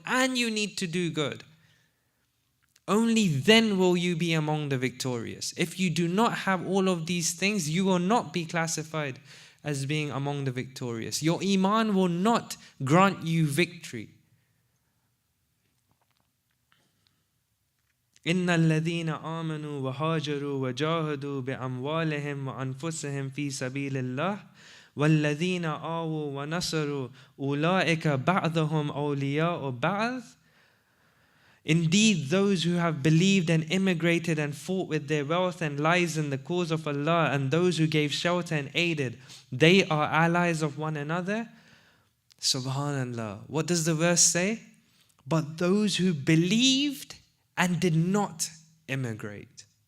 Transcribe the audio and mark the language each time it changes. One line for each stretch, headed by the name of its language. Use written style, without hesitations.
English: And you need to do good. Only then will you be among the victorious. If you do not have all of these things, you will not be classified as being among the victorious. Your Iman will not grant you victory.
Arabic: إن الذين آمنوا وهاجروا وجاهدوا بأموالهم وأنفسهم في سبيل الله والذين آووا ونصروا أولئك بعضهم أولياء بعض.
English: Indeed, those who have believed and immigrated and fought with their wealth and lives in the cause of Allah, and those who gave shelter and aided, they are allies of one another. Subhanallah. What does the verse say? But those who believed and did not immigrate.